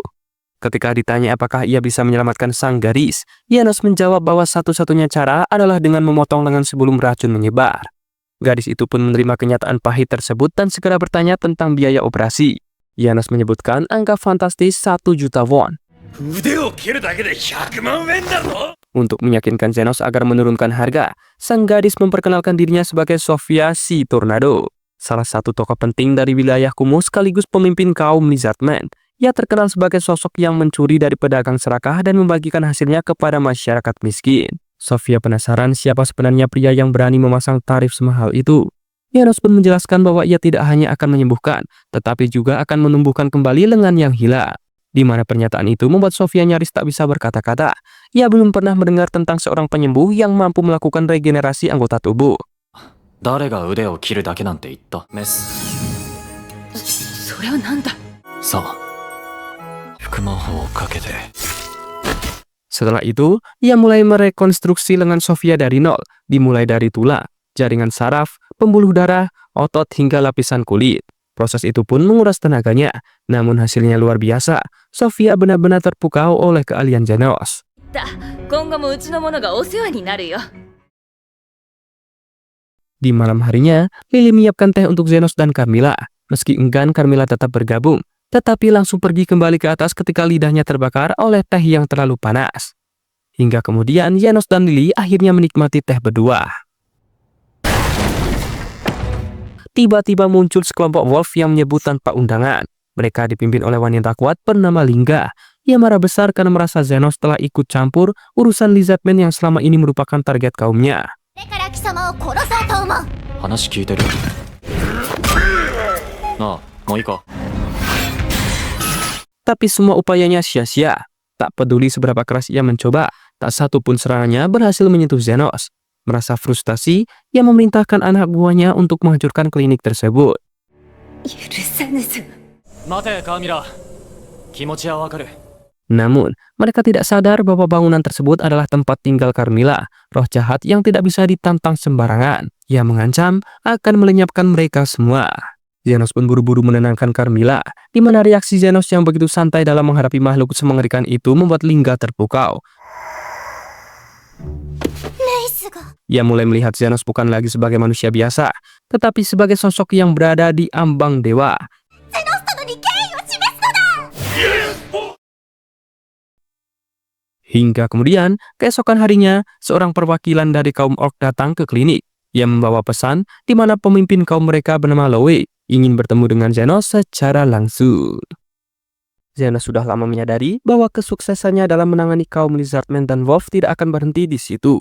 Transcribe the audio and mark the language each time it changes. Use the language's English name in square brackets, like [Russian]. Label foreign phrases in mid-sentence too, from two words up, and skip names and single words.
[Indonesian] Ketika ditanya apakah ia bisa menyelamatkan sang gadis, Zenos menjawab bahwa satu-satunya cara adalah dengan memotong lengan sebelum racun menyebar. Gadis itu pun menerima kenyataan pahit tersebut dan segera bertanya tentang biaya operasi. Zenos menyebutkan angka fantastis 1 juta won. [Japanese] 腕を切るだけで100万円だぞ。 [Indonesian] Untuk meyakinkan Zenos agar menurunkan harga, sang gadis memperkenalkan dirinya sebagai Sofia si Tornado, salah satu tokoh penting dari wilayah kumuh sekaligus pemimpin kaum Lizardman. Ia terkenal sebagai sosok yang mencuri dari pedagang serakah dan membagikan hasilnya kepada masyarakat miskin. Sofia penasaran siapa sebenarnya pria yang berani memasang tarif semahal itu. Zenos pun menjelaskan bahwa ia tidak hanya akan menyembuhkan, tetapi juga akan menumbuhkan kembali lengan yang hilang. Di mana pernyataan itu membuat Sofia nyaris tak bisa berkata-kata. Ia belum pernah mendengar tentang seorang penyembuh yang mampu melakukan regenerasi anggota tubuh. [Japanese] 誰が腕を切るだけなんて言ったメス。それはなんだ。さあ、副魔法をかけて。 [Indonesian] Setelah itu, ia mulai merekonstruksi lengan Sofia dari nol, dimulai dari tulang, jaringan saraf, pembuluh darah, otot hingga lapisan kulit. Proses itu pun menguras tenaganya, namun hasilnya luar biasa. Sofia benar-benar terpukau oleh keahlian Zenos. [Japanese] 今後もうちの者がお世話になるよ。 [Indonesian] Di malam harinya, Lily menyiapkan teh untuk Zenos dan Carmilla. Meski enggan, Carmilla tetap bergabung, tetapi langsung pergi kembali ke atas ketika lidahnya terbakar oleh teh yang terlalu panas. Hingga kemudian Zenos dan Lily akhirnya menikmati teh berdua. Tiba-tiba muncul sekelompok wolf yang menyebut tanpa undangan. Mereka dipimpin oleh wanita kuat bernama Lingga. Ia marah besar karena merasa Zenos telah ikut campur urusan Lizardman yang selama ini merupakan target kaumnya. [Japanese] これから貴様を殺そうと思う。話聞いてる。なあ、もういいか。 [Indonesian] Tapi semua upayanya sia-sia. Tak peduli seberapa keras ia mencoba, tak satu pun serangannya berhasil menyentuh Zenos. Merasa frustasi, ia memerintahkan anak buahnya untuk menghancurkan klinik tersebut. [Japanese] 許さぬぞ。待て、カーミラ。気持ちはわかる。 [Indonesian] Namun, mereka tidak sadar bahwa bangunan tersebut adalah tempat tinggal Carmilla, roh jahat yang tidak bisa ditantang sembarangan. Ia mengancam akan melenyapkan mereka semua. Zenos pun buru-buru menenangkan Carmilla, di mana reaksi Zenos yang begitu santai dalam menghadapi makhluk semengerikan itu membuat Lingga terpukau. [Japanese] レイスが。 [Indonesian] Ia mulai melihat Zenos bukan lagi sebagai manusia biasa, tetapi sebagai sosok yang berada di ambang dewa. [Japanese] ゼノス殿に敬意を示すのだ。 [Indonesian] Hingga kemudian, keesokan harinya, seorang perwakilan dari kaum orc datang ke klinik. Ia membawa pesan di mana pemimpin kaum mereka bernama Lowe ingin bertemu dengan Zenos secara langsung. Zenos sudah lama menyadari bahwa kesuksesannya dalam menangani kaum Lizardman dan Wolf tidak akan berhenti di situ.